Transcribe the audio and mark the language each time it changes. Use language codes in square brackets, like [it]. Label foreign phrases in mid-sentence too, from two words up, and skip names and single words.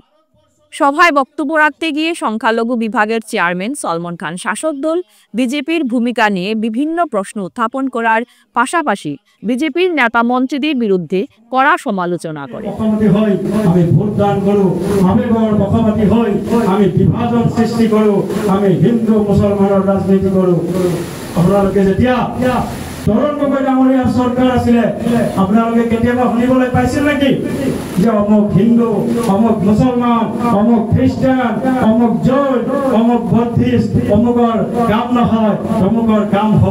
[bn] সভায় বক্তব্য রাখতে গিয়ে সংখ্যালঘু বিভাগের চেয়ারম্যান সলমন খান শাসক দল বিজেপির ভূমিকা নিয়ে বিভিন্ন প্রশ্ন উত্থাপন করার পাশাপাশি বিজেপির নেতা মন্ত্রীদের বিরুদ্ধে কড়া সমালোচনা করেন। আমি ভোট দান করো, আমি পক্ষপাতী হই, আমি বিভাজন সৃষ্টি করো, আমি হিন্দু মুসলমানের রাজনীতি করো। [as] আপোনালোকে যেতিয়া তৰুণ গগৈ ডাঙৰীয়াৰ চৰকাৰ আছিলে আপোনালোকে কেতিয়াবা শুনিবলৈ পাইছিল নেকি যে অমুক হিন্দু, অমুক মুছলমান, অমুক খ্ৰীষ্টান, অমুক জৈন, অমুক বৌদ্ধিষ্ট, অমুকৰ কাম নহয়, অমুকৰ কাম হ'ব?